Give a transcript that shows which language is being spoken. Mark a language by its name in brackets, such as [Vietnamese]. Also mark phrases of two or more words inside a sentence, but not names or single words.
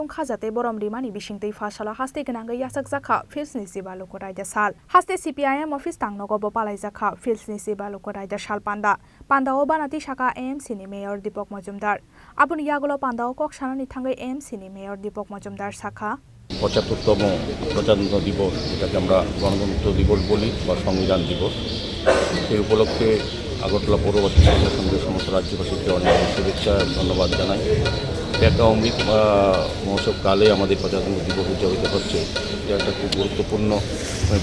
[Kok Borok] khajate borom rimani bishingtei Fasalo haste gnanga yasak zakha fields ni siba lokurai jasal haste CPIM office tangnogo bo palai zakha fields ni siba lokurai jasal panda o banati shaka AMC ni mayor Dipok Majumdar abuni yagulo panda o kok sanani thangai AMC ni mayor Dipok Majumdar শাখা [Bangla] ৭৫তম প্রজাতন্ত্র দিবস যেটাকে আমরা গণতন্ত্র দিবস বলি বা সংবিধান দিবস এই উপলক্ষে আগরতলা পৌরবাসী সঙ্গে সমস্ত রাজ্যবাসীকে অনেক শুভেচ্ছা ধন্যবাদ জানাই একটা অমৃত মহোৎসব কালে আমাদের প্রজাতন্ত্র দিবস উদযাপিত হচ্ছে এটা একটা খুব গুরুত্বপূর্ণ আমি